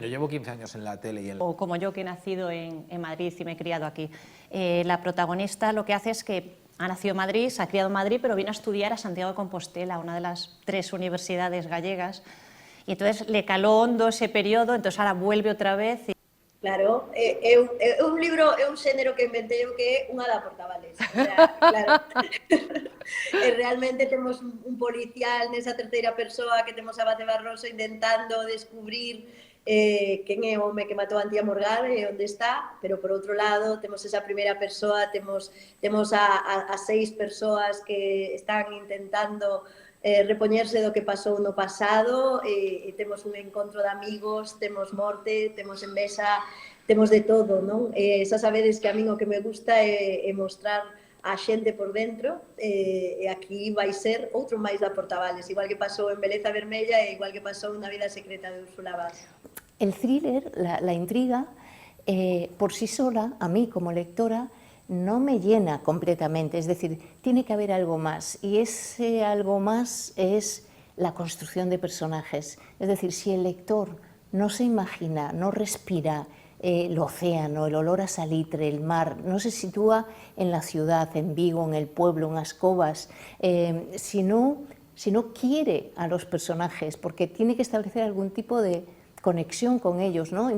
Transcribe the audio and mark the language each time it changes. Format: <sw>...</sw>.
<es>Yo llevo 15 años en la tele y en... O como yo, que he nacido en Madrid y me he criado aquí. La protagonista lo que hace es que ha nacido en Madrid, se ha criado en Madrid, pero viene a estudiar a Santiago de Compostela, una de las 3 universidades gallegas, y entonces le caló hondo ese periodo, entonces ahora vuelve otra vez.</es> <gl>Claro, é un libro, é un xénero que inventei eu que é unha da Portavales. O sea, claro. Realmente temos un policial nesa terceira persoa que temos a Bate Barroso intentando descubrir quen é o home que matou a Antía Morgade e onde está, pero por outro lado temos esa primeira persoa, temos a 6 persoas que están intentando repoñerse do que pasou no pasado e temos un encontro de amigos, temos morte, temos envexa, temos de todo, non? Xa sabedes que a min o que me gusta é mostrar a xente por dentro e aquí vai ser outro máis da Portavales, igual que pasou en Beleza Vermella e igual que pasou na Vida secreta de Úrsula Vaz.</gl> <es>El thriller, la intriga, por sí sola, a mí como lectora, no me llena completamente, es decir, tiene que haber algo más, y ese algo más es la construcción de personajes. Es decir, si el lector no se imagina, no respira el océano, el olor a salitre, el mar, no se sitúa en la ciudad, en Vigo, en el pueblo, en Ascobas, si no quiere a los personajes, porque tiene que establecer algún tipo de conexión con ellos, ¿no?</es>